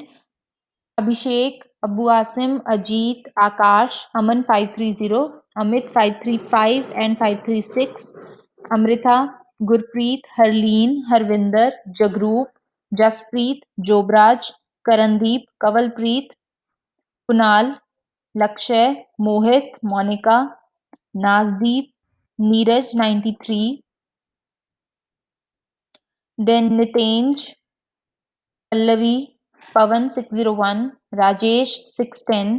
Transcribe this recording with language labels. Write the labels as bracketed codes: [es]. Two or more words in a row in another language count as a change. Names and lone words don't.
[en] Abhishek, Abu Asim, Ajit, Akash, Aman 530, Amit 535 and 536, Amrita, Gurpreet, Harleen, Harvinder, Jagrup, Jaspreet, Jobraj, Karandeep, Kavalpreet, Kunal, Lakshay, Mohit, Monica, Nazdeep, Neeraj 93, then Nitenj, Pallavi, Pawan 601, Rajesh 610,